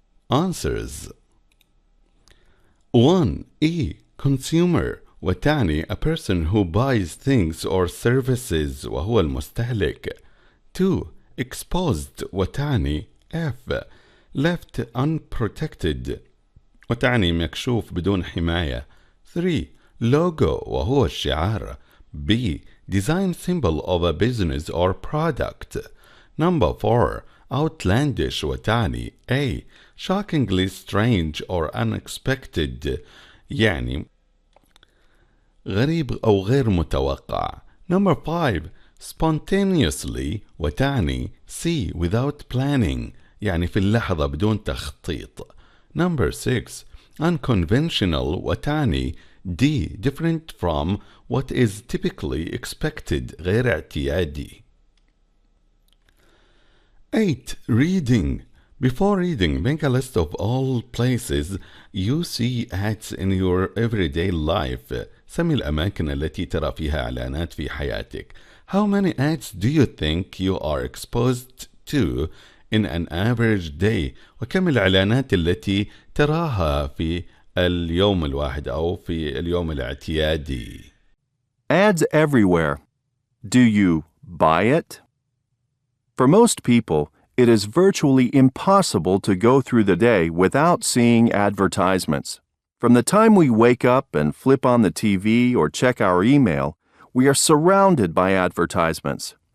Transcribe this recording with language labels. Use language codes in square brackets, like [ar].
[en] Answers 1. E. Consumer وتعني a person who buys things or services [ar] وهو المستهلك. [en] 2. Exposed وتعني F. [ar] Left unprotected وتعني مكشوف بدون حماية. [en] 3. [ar] Logo وهو الشعار. [en] B. Design symbol of a business or product. Number 4. Outlandish وتعني A. Shockingly strange or unexpected [ar] يعني غريب أو غير متوقع. [en] Number 5. Spontaneously وتعني C. Without planning [ar] يعني في اللحظة بدون تخطيط. [en] Number 6. Unconventional وتعني D. Different from what is typically expected [ar] غير اعتيادي. [en] 8. Reading. Before reading, make a list of all places you see ads in your everyday life. [ar] سمي الأماكن التي ترى فيها إعلانات في حياتك. [en] How many ads do you think you are exposed to in an average day? [ar] وكم الإعلانات التي تراها في اليوم الواحد أو في اليوم الاعتيادي؟ [en] Ads everywhere. Do you buy it? For most people, it is virtually impossible to go through the day without seeing advertisements. From the time we wake up and flip on the TV or check our email, we are surrounded by advertisements.